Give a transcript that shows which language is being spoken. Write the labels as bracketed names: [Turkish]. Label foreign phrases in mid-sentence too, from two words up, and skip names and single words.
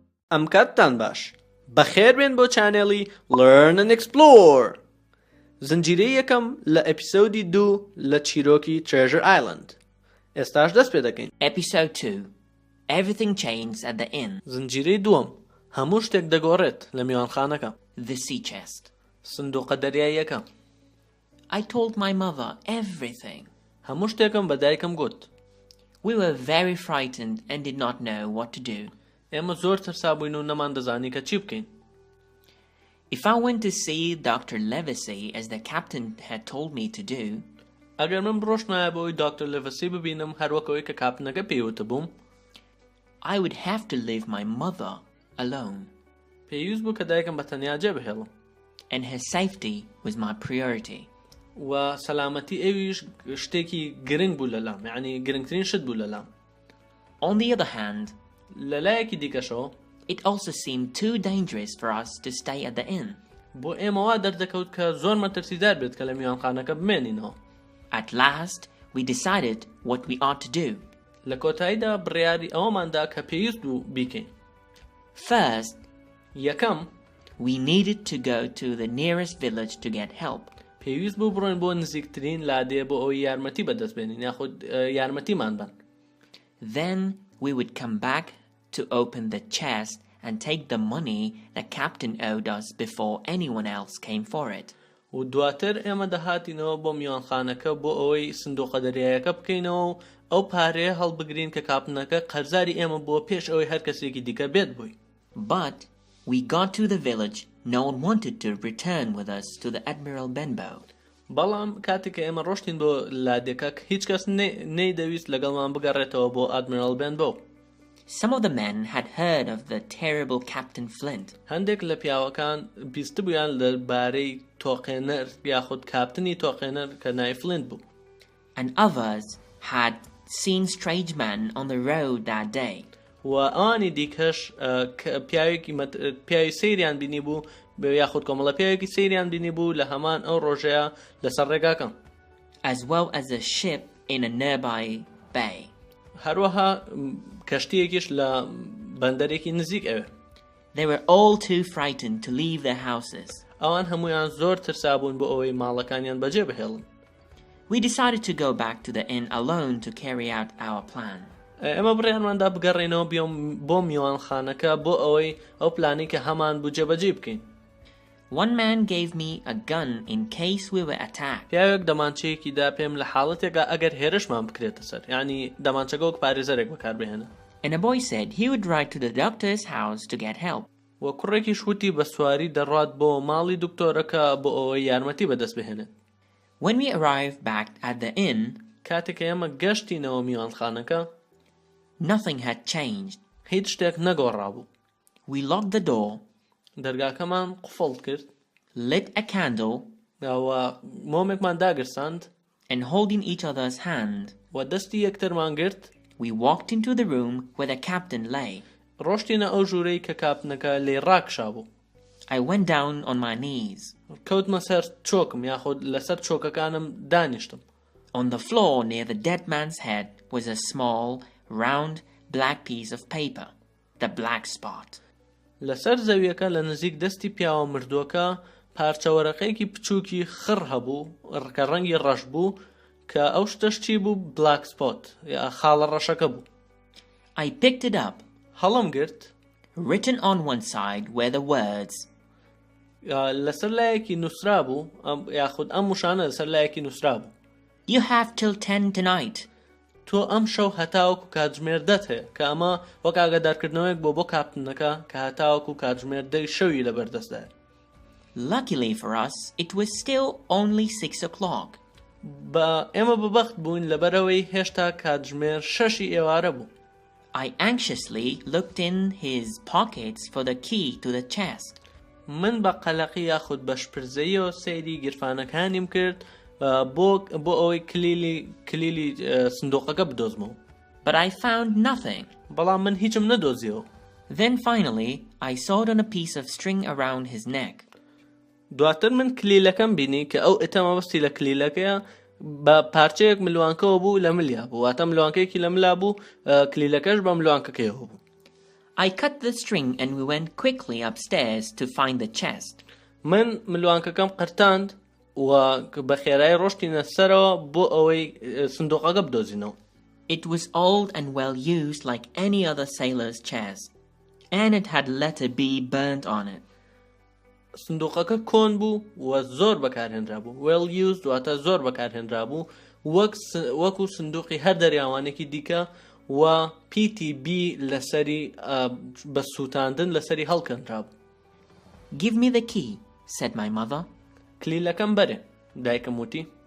[Central Kurdish] ئەم کاتتان باش بەخێر بێن بۆ چانێڵی Learn&Explore زنجیرەی یەکەم لە ئەپیسۆدی 2 لە چیرۆکی Treasure Island. ئێستاش دەست پێ دەکەین. [English] Episode 2 Everything Changes at the Inn. [Central Kurdish] زنجیرەی دووەم هەموو شتێک دەگۆڕێت لە میوانخانەکە. [English] The Sea Chest. [Central Kurdish] سندوقە دەریاییەکە. [English] I told my mother everything. [Central Kurdish] هەموو شتێکم بە دایکم گوت. [English] We were very frightened and did not know what to do. [Central Kurdish] ئێمە زۆر ترسابووین و نەمان دەزانی کە چی بکەین. [English] If I went to see Dr. Livesey as the captain had told me to do, [Central Kurdish] ئەگەر من بڕۆشتمایە بۆی دکتۆر لێڤسی ببینم هەروەکەوەی کە کاپتنەکە پێیوتە بووم، [English] I would have to leave my mother alone. [Central Kurdish] پێویست بوو کە دایکم بە تەنیا جێبهێڵم. [English] And her safety was my priority. [Central Kurdish] و سەلامەتی ئێویش شتێکی گرنگ بوو لەلام، یعنی گرنگترین شت بوو لەلام. [English] On the other hand, [Central Kurdish] لەلایەکی دیکەشەوە [English] it also seemed too dangerous for us to stay at the inn. [Central Kurdish] بۆ ئێمەوا دەردەکەوت کە زۆر مەترسیدار بێت کە لە میوانخانەکە بمێنینەوە. [English] At last, we decided what we ought to do. [Central Kurdish] لە کۆتاییدا بڕیاری ئەوەماندا کە پێویست بوو بیکەین. [English] First, [Central Kurdish] یەکەم [English] we needed to go to the nearest village to get help. [Central Kurdish] پێویست بوو بڕۆین بۆ نزیکترین لادێ بۆ ئەوەی یارمەتی بەدەستبێنین یاخود یارمەتیمان بن. [English] Then we would come back to open the chest and take the money the captain owed us before anyone else came for it. [Central Kurdish] و دواتر ئێمە دەهاتینەوە بۆ میوانخانەکە بۆ ئەوەی سندوقە دەریایەکە بکەینەوە و ئەو پارەیە هەڵبگرین کە کاپتنەکە قەرزاری ئێمە بۆ پێش ئەوەی هەر کەسێکی دیکە بێت بووی. [English] But we got to the village. No one wanted to return with us to the Admiral Benbow. [Central Kurdish] بەڵام کاتێک کە ئێمە ڕۆشتین بۆ لادێکە هیچ کەس نەیدەویست لەگەڵمان بگەڕێتەوە بۆ ئادمیرال بێنبۆ. [English] Some of the men had heard of the terrible Captain Flint. [Central Kurdish] هەندێک لە پیاوەکان بیستبوویان لەبارەی تۆقێنەر یاخود کاپتنی تۆقێنەر کە نای فلنت بوو. [English] And others had seen strange men on the road that day. [Central Kurdish] و ئەوانی دیکەش پیاوی سەیریان بینی بوو یاخود کۆمەڵە پیاوێکی سەیریان بینی بوو لە هەمان ئەو ڕۆژەیە لەسەر ڕێگاکەم. [English] As well as a ship in a nearby bay. [Central Kurdish] هەروەها کەشتیەکیش لە بەندەرێکی نزیک ئەوێ. [English] They were all too frightened to leave their houses. [Central Kurdish] ئەوان هەمویان زۆر ترسابوون بۆ ئەوەی ماڵەکانیان بەجێ بهێڵن. [English] We decided to go back to the inn alone to carry out our plan. [Central Kurdish] ئێمە بڕیانماندا بگەڕێنەوە بۆ میوانخانەکە بۆ ئەوەی ئەو پلانی کە هەمان بوو جێبەجێ بکەین. [English] One man gave me a gun in case we were attacked. [Central Kurdish] پیاوێک دەمانچەیەکی دا پێم لە حاڵەتێکە ئەگەر هێرشمان بکرێتە سەر، یعنی دەمانچەکە وەک پارێزەرێک بەکاربهێنە. [English] And a boy said he would ride to the doctor's house to get help. [Central Kurdish] و کوڕێکی شووتی بە سواری دەڕات بۆ ماڵی دکتۆرەکە بۆ ئەوەی یارمەتی بەدەست بهێنێت. [English] When we arrived back at the inn, [Central Kurdish] کاتێک کە ئێمە گەشتینەوە میوانخانەکە، [English] nothing had changed. [Central Kurdish] هیچ شتێک نەگۆڕابوو. [English] We locked the door, [Central Kurdish] دەرگاکەمان قوفڵ کرد، [English] lit a candle, [Central Kurdish] و مۆمێکمان داگرساند، [English] and holding each other's hand, [Central Kurdish] و دەستی یەکترمان گرت. [English] we walked into the room where the captain lay. [Central Kurdish] ڕۆشتینە ئەو ژوورەی کە کاپتنەکە لێ ڕاکشابوو. [English] I went down on my knees. [Central Kurdish] کەوتمە سەر چۆکم یاخود لەسەر چۆکەکانم دانیشتم. [English] On the floor near the dead man's head was a small, round, black piece of paper, the black spot. [Central Kurdish] لەسەر زەویەکە لە نزیک دەستی پیاوە مردووەکە پارچەوەرەقەیەکی بچووکی خڕ هەبوو کە ڕەنگی ڕەش بوو کە ئەو شتەشتی بوو [English] black spot [Central Kurdish] یا خاڵە ڕەشەکە بوو. [English] I picked it up. [Central Kurdish] هەڵم گرت. [English] Written on one side were the words. [Central Kurdish] لەسەر لایەکی نووسرا بوو یاخود ئەم موشانە لەسەر لایەکی نووسرا بوو. [English] You have till 10 tonight. [Central Kurdish] تۆ ئەم شەو هەتاوەکو کاتژمێر 10 هەیە کە ئەمە وەک ئاگادارکردنەوەیەک بۆ کاپتنەکە کە هەتاوەکو کاتژمێر 10 شەوی لەبەردەستدایە. [English] Luckily for us, it was still only 6 o'clock. [Central Kurdish] ئێمە بەبەخت بووین لەبەرەوەی هێشتا کاتژمێر 6 ئێوارە بوو. [English] I anxiously looked in his pockets for the key to the chest. [Central Kurdish] من بە قەلەقی یاخود بە شپرزەیەوە سەیری گیرفانەکانیم کرد بۆ ئەوەی کلیلی سندوقەکە بدۆزمەوە. [English] But I found nothing. [Central Kurdish] بەڵام من هیچم نەدۆزیەوە. [English] Then finally, I saw it on a piece of string around his neck. [Central Kurdish] دواتر من کلیلەکەم بینی کە ئەو ئێتەمە بەستی لە کلیلەکەیە بە پارچەیەک ملوانکەوە بوو لە ملیا بوو، واتە ملوانکەیەکی لە ملا بوو، کلیلەکەش بە ملوانکەکەیەوە بوو. [English] I cut the string and we went quickly upstairs to find the chest. [Central Kurdish] من ملوانکەکەم قرتاند و بە خێرایی ڕۆشتینە سەرەوە بۆ ئەوەی سندوقەکە بدۆزینەوە. [English] It was old and well used like any other sailor's chest, and it had letter B burnt on it. [Central Kurdish] سندوقەکە کۆن بوو و زۆر بەکارهێنرا بوو. [English] well used [Central Kurdish] واتە زۆر بەکارهێنرا بوو وەکو سندوقی هەر دەریاوانێکی دیکە و PTB لەسەری بە سووتاندن لەسەری هەڵکەنرا بوو. [English] Give me the key, said my mother. [Central Kurdish] کلیلەکەم بەرێ، دایکم وتی.